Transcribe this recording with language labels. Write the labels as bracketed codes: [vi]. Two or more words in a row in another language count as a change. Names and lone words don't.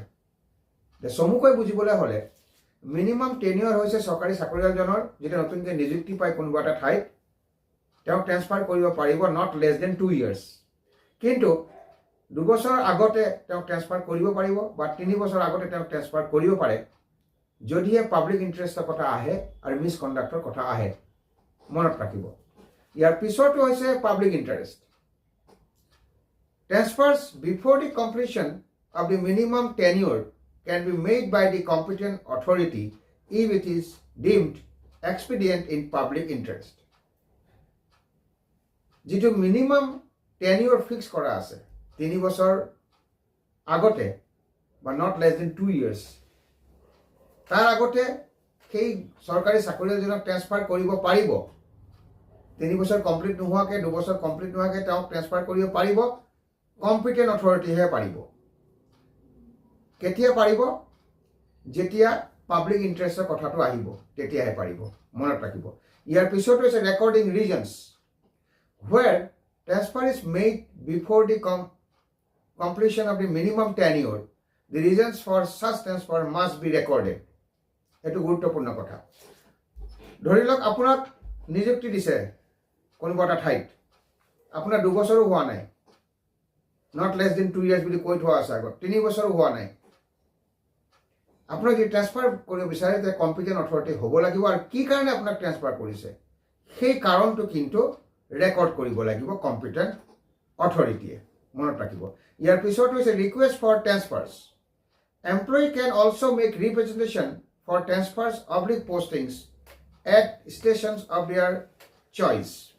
[as] চমুকৈ বুজিবলৈ হ'লে [en] minimum tenure [as] হৈছে চৰকাৰী চাকৰিয়ালজনৰ যেতিয়া নতুনকৈ নিযুক্তি পায় কোনোবা এটা ঠাইত, তেওঁক ট্ৰেন্সফাৰ কৰিব পাৰিব [en] not less than 2 years. [as] কিন্তু 2 বছৰৰ আগতে তেওঁক ট্ৰেন্সফাৰ কৰিব পাৰিব বা 3 বছৰ আগতে তেওঁক ট্ৰেন্সফাৰ কৰিব পাৰে, যদিহে [en] public interestৰ [as] কথা আহে আৰু মিছকণ্ডাক্টৰ কথা আহে। মনত ৰাখিব। ইয়াৰ পিছৰটো হৈছে [en] public interest. Transfers before the completion of the minimum tenure can be made by the competent authority if it is deemed expedient in public interest. [as] যিটো [en] minimum tenure fix [as] কৰা আছে 3 বছৰ আগতে বা [en] not less than 2 years, [as] তাৰ আগতে সেই চৰকাৰী চাকৰিয়ালজনক ট্ৰেন্সফাৰ কৰিব পাৰিব। 3 বছৰ কমপ্লিট নোহোৱাকৈ, 2 বছৰ কমপ্লিট নোহোৱাকৈ তেওঁক ট্ৰেন্সফাৰ কৰিব পাৰিব, [en] competent authorityহে [as] পাৰিব। কেতিয়া পাৰিব? যেতিয়া [en] public interestৰ [as] কথাটো আহিব, তেতিয়াহে পাৰিব, মনত ৰাখিব। ইয়াৰ পিছতো হৈছে [en] recording reasons where transfer is made before the completion of the minimum tenure. The reasons for such transfer must be recorded. [as] এটো গুৰুত্বপূৰ্ণ কথা। ধৰি লওক আপোনাক নিযুক্তি দিছে কোনোবা এটা ঠাইত, আপোনাৰ 2 বছৰো হোৱা নাই, [en] not less than 2 years [as] বুলি কৈ থোৱা আছে আগত, 3 বছৰো হোৱা নাই। আপোনাক যদি ট্ৰান্সফাৰ কৰিব বিচাৰে তে [en] competent authority [as] হ'ব লাগিব, আৰু কি কাৰণে আপোনাক ট্ৰান্সফাৰ কৰিছে সেই কাৰণটো কিন্তু ৰেকৰ্ড কৰিব লাগিব [en] competent authorityয়ে, [as] মনত ৰাখিব। ইয়াৰ পিছত হৈছে [en] request for transfers. Employee can also make representation for transfers or postings at stations of their choice.